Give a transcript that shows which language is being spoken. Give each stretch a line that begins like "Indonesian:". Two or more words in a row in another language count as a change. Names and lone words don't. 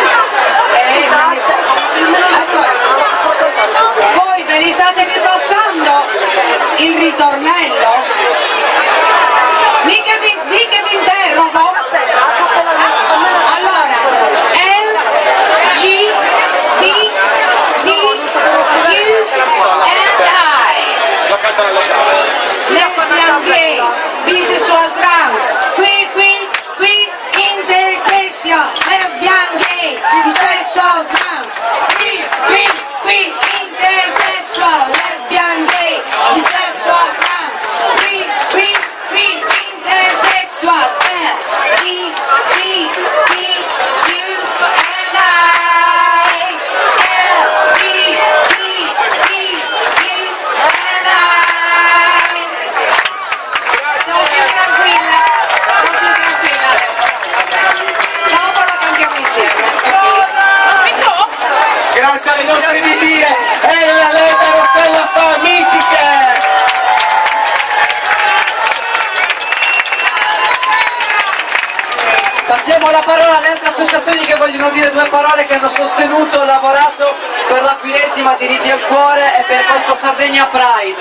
Italian: Ascolta, voi ve li state ripassando il ritornello? Mica vi interrogo? Allora, L, G, B, D, Q,
English: and I.
Italian: Lo cantano locale.
English: Lesbian, gay, bisexual, trans, qui, intersexual, lesbian, gay, bisexual, trans, qui, intersexual, lesbian, gay, bisexual, trans, qui, intersexual, G, B, D, Q, and I. L, G, B, D, Q, and I.
Italian: Sono più tranquilla adesso. Dopo lo cantiamo insieme. Grazie alle nostre ditine, Elena Letta e Rossella Fa, mitiche! Passiamo la parola alle altre associazioni che vogliono dire 2 parole, che hanno sostenuto e lavorato per la 40ª Diritti al Cuore e per questo Sardegna Pride.